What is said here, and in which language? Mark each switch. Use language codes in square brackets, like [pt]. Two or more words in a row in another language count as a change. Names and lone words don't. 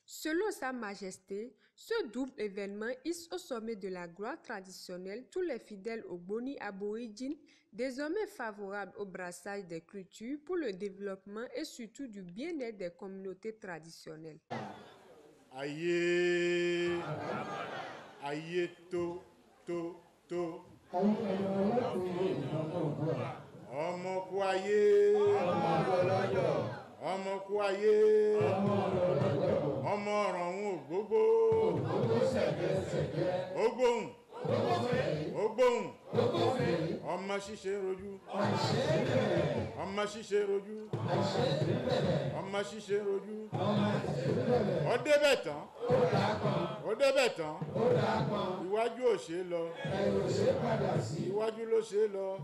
[fr] Selon Sa Majesté, ce double événement hisse au sommet de la gloire traditionnelle tous les fidèles au Boni aborigines, désormais favorables au brassage des cultures pour le développement et surtout du bien-être des communautés traditionnelles. Aïe, aïe, to. [yo] Ọmọ kwaye, ọmọ kwaye, ọmọ ọ̀rọ̀hún ògbógbó, ògbóhùn, ọmọ ṣíṣe rojú, ọmọ ṣíṣe rojú, ọmọ ṣíṣe rojú, ó débẹ̀ tán, iwájú ò ṣe lọ, iwájú ló ṣe lọ,